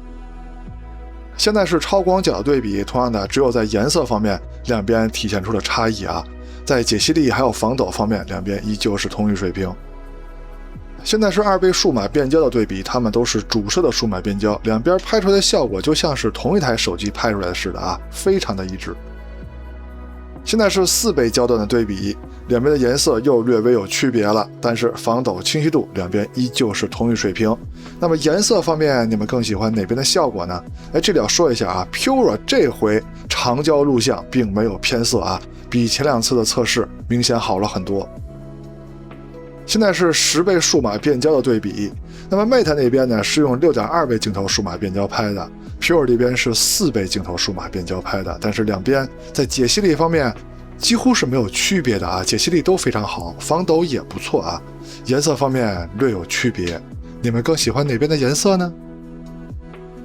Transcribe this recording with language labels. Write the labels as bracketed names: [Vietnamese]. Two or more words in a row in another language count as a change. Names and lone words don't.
[Chinese] 現在是超廣角對比，同樣的只有在顏色方面，兩邊體現出了差異啊，在解析力還有防抖方面，兩邊依舊是同一水平。現在是2倍數碼變焦的對比，它們都是主攝的數碼變焦，兩邊拍出來的效果就像是同一台手機拍出来似的啊，非常的一致。现在是4倍焦段的对比，两边的颜色又略微有区別了，但是防抖、清晰度兩邊依舊是同一水平。那麼顏色方面，你們更喜歡哪邊的效果呢？這裡要說一下啊 ，Pure 這回長焦錄像並沒有偏色啊，比前2次的測試明顯好了很多。現在是10倍數碼變焦的對比，那麼 Mate 那邊呢是用 6.2 倍鏡頭數碼變焦拍的， Pure 這邊是4倍鏡頭數碼變焦拍的，但是兩邊在解析力方面幾乎是沒有區別的啊，解析力都非常好，防抖也不錯啊，顏色方面略有區別，你們更喜歡哪邊的顏色呢？